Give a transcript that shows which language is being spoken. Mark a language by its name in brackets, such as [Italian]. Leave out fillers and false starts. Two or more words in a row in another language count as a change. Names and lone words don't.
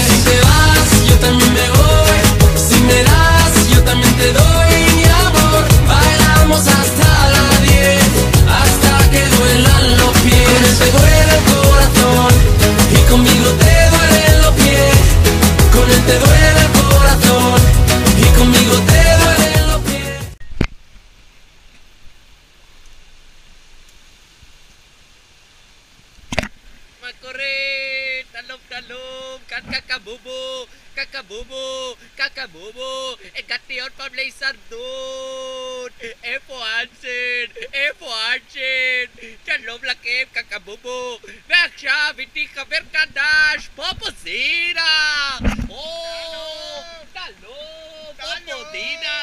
[Spanish] Si te vas, yo también me voy. Si me das, yo también te doy mi amor. Bailamos hasta las 10, hasta que duelan los pies. Con él te duele el corazón y conmigo te duelen los pies. Con él te duele el corazón y conmigo te duelen los pies. [Hebrew] מה קורה, שלום שלום, קקבובו, קקבובו, קקבובו. הגעתי עוד פעם להישרדות. איפה אנסן? איפה אנסן? שלום לכם, קקבובו. ועכשיו איתי חבר חדש, פופוזינה. שלום, פופודינה.